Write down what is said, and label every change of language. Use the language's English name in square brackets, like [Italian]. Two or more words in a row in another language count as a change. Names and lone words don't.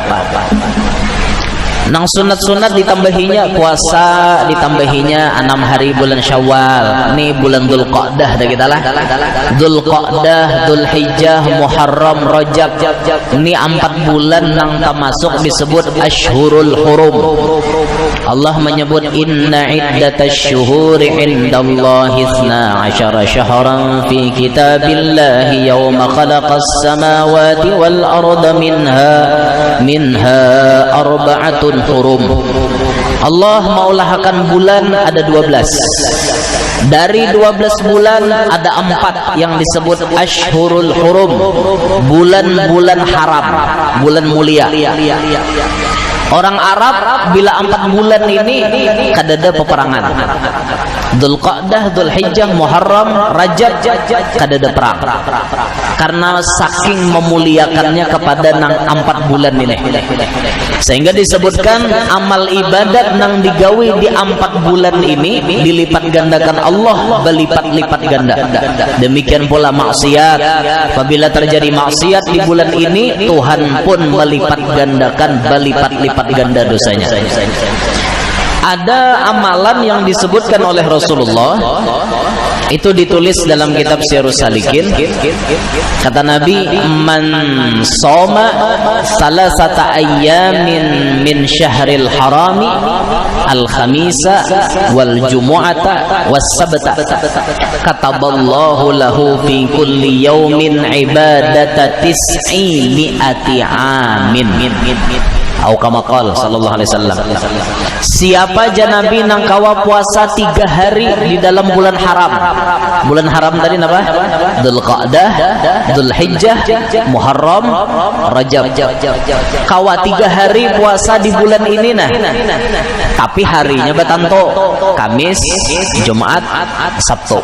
[Banjar] Nang sunat-sunat ditambahinya puasa, ditambahinya 6 hari bulan Syawal. Nih bulan Dzulqa'dah dah kita lah. Dzulqa'dah, Dzulhijjah, Muharram, Rajab. Ini 4 bulan nang termasuk disebut [Arabic] أشهر الحرم. [Banjar] Allah menyebut [Arabic] إن عدة الشهور عند الله 12 شهرا في كتاب الله يوم خلق السماوات والأرض منها أربعة حرم. [Banjar] Allah maulahkan bulan ada 12. Dari 12 bulan ada 4 yang disebut [Arabic] أشهر الحرم, [Banjar] bulan-bulan haram, bulan mulia. Orang Arab bila 4 bulan ini kadada peperangan. Dzulqa'dah, Dzulhijjah, Muharram, Rajab kadada perang. Karena saking memuliakannya kepada nang 4 bulan ini. Sehingga disebutkan amal ibadat nang digawi di 4 bulan ini dilipat gandakan Allah berlipat-lipat ganda. Demikian pula maksiat. Apabila terjadi maksiat di bulan ini, Tuhan pun melipat gandakan berlipat-lipat ganda dosanya. Ada amalan yang disebutkan oleh Rasulullah, itu ditulis dalam kitab Syiarus Salikin. Kata Nabi, [Arabic] من صام ثلاثة أيام من شهر الحرام الخميس والجمعة والسبت كتب الله له في كل يوم عبادة تسع مئة عام. أو كما قال صلى الله عليه وسلم. [Banjar] Siapa janabi nang kawa puasa 3 hari di dalam bulan haram. Bulan haram tadi apa? Dzulqa'dah, Dzulhijjah, Muharram, Rajab. Kawa 3 hari puasa di bulan ini nah. Tapi harinya batanto, Kamis, Jumat, Sabtu.